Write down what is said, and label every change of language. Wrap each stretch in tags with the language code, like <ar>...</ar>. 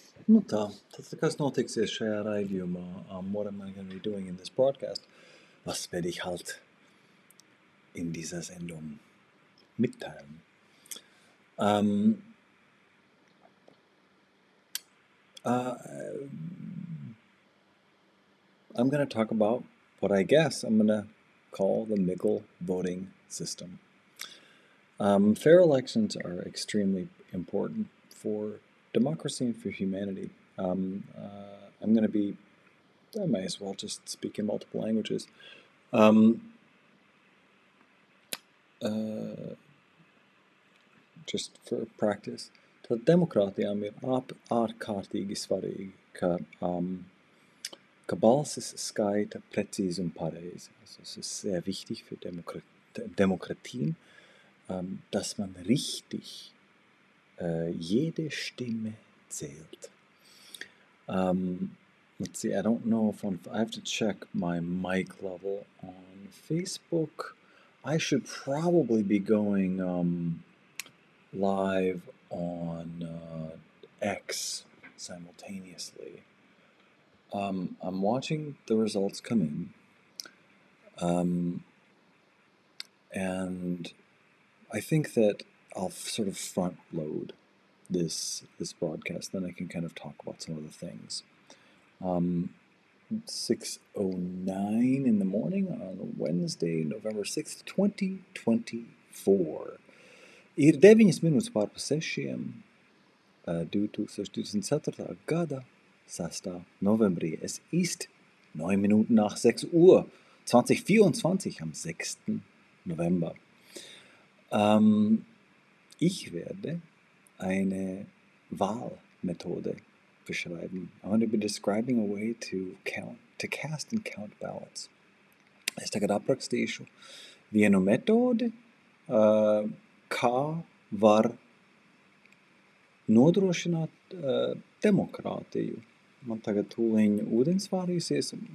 <lv>Nu tā, tad kas notiksies šajā raidījumā?</lv> <en>What am I going to be doing in this broadcast?</en> <de>Was werde ich halt in dieser Sendung mitteilen?</de> <en>I'm going to talk about what I guess I'm going to call the Michel voting system. Fair elections are extremely important for democracy and for humanity. I'm going to be, I may as well just speak in multiple languages. Just for practice.</en> <lv>Tad demokrātijām ir ārkārtīgi svarīgi, ka balsis skaita</lv> <de>präzise und</de> <lv>pareizi.</lv> <de>Also es ist sehr wichtig für Demokratien, dass man richtig jede Stimme zählt.</de> <en>Let's see, I don't know if I have to check my mic level on Facebook. I should probably be going live on X simultaneously. I'm watching the results come in, and I think that I'll sort of front load this broadcast, then I can kind of talk about some of the things. 6:09 in the morning on Wednesday, November 6th, 2024.</en> <lv>Ir 9 minūtes pār pa 6, 2024. gada 6. Novembrī.</lv> <de>Es ist 9 Minuten nach 6 Uhr 2024 am 6. November. Ich werde eine Wahlmethode beschreiben.</de> <en>I'm going to be describing a way to cast and count ballots.</en> <lv>Es tagad aprakstīšu vienu metodi, kā var nodrošināt demokrātiju. Man tagad tūliņ ūdens vārīsies.</lv>